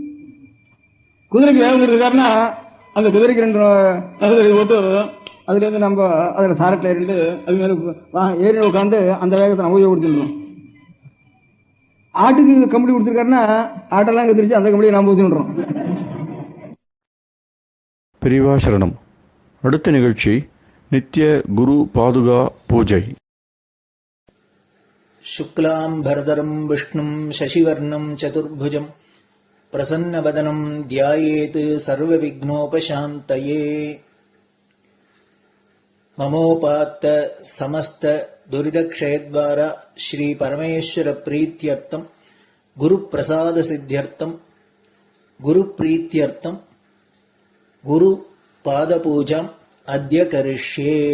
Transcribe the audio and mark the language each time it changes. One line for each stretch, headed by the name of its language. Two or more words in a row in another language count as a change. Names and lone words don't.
Tamil: குதிரைக்கு வேகம் இருக்காருன்னா அந்த குதிரைக்கு 2 நகரை போட்டு அதுல இருந்து நம்ம அதுல சாரட்டில் இருந்து அது மேல ஏறி உட்காந்து அந்த வேகத்தை நம்ம கொடுத்துருக்கோம். ஆட்டுக்கு கம்பளி கொடுத்துருக்காருன்னா ஆட்டெல்லாம் கத்திரிச்சு அந்த கம்பளியை நாம் ஊற்றிடுறோம். பெரியவா சரணம். அடுத்த நிகழ்ச்சி நித்திய குரு பாதுகா பூஜை.
Sanskrit: शुक्लां भरदरं विष्णुं शशिवर्णं चतुर्भुजं प्रसन्नवदनं ध्यायेत् सर्वविघ्नोपशान्तये. ममोपात्त समस्त दुरितक्षयद्वारा श्री परमेश्वर प्रीत्यर्थं गुरुप्रसाद सिद्ध्यर्थं गुरुप्रीत्यर्थं गुरु पादपूजाम् अद्य करिष्ये.